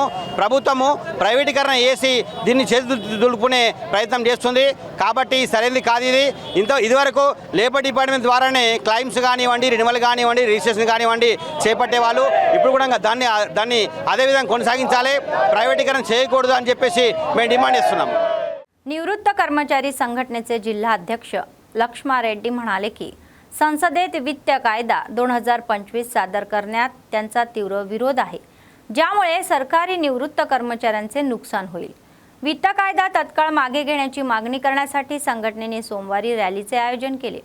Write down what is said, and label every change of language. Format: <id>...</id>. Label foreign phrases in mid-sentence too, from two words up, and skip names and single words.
<te>ప్రభుత్వము ప్రైవేటీకరణ చేసి దీన్ని చేతులుపుకునే ప్రయత్నం చేస్తుంది. కాబట్టి సరైనది కాదు ఇది. ఇదివరకు</te> <en>labour department</en> <te>ద్వారానే క్లైమ్స్ కానివ్వండి, రెన్యువల్ కానివ్వండి, రిజిస్ట్రేషన్ కానివ్వండి చేపట్టేవాళ్ళు. ఇప్పుడు కూడా దాన్ని అదేవిధంగా కొనసాగించాలి, ప్రైవేటీకరణ చేయకూడదు అని చెప్పేసి మేము డిమాండ్ చేస్తున్నాము.</te> <mr>निवृत्त कर्मचारी संघटनेचे जिल्हा अध्यक्ष लक्ष्मा रेड्डी म्हणाले की संसदेत वित्त कायदा 2025 सादर करण्यात त्यांचा तीव्र विरोध आहे, ज्यामुळे सरकारी निवृत्त कर्मचाऱ्यांचे नुकसान होईल. वित्त कायदा तत्काळ मागे घेण्याची मागणी करण्यासाठी संघटनेने सोमवारी रॅलीचे आयोजन केले.</mr>